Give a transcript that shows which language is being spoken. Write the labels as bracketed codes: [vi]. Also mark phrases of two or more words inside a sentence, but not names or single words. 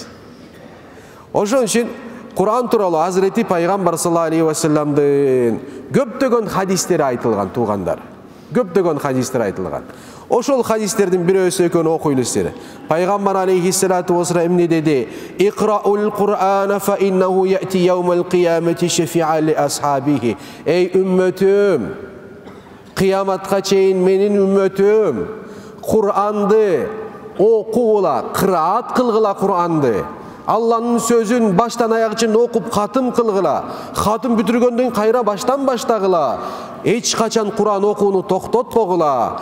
[ky] Ошон үчүн Куран тууралуу Hazreti Пайгамбар [ar] صلى الله عليه و [ky] салламдын көптөгөн хадистери айтылган, туугандар. Көптөгөн хадистер айтылган. Ошол хадистердин бирөөсү экөөнү окуйлу силер. Пайгамбар [ar] عليه الصلاة والسلام [ky] эмне деди? [ar] اقرؤوا القرآن فإنه يأتي يوم القيامة شفيعا لأصحابه. [ky] Эй үммөтүм, кыяматка чейин менин үммөтүм Кур'анды окугула, кыраат кылгыла Кур'анды. Алланын сөзүн баштан аяк чейин окуп катым кылгыла. Катым бүтүргөндөн кайра баштан баштагыла. Эч качан Куран окууну токтотпогула.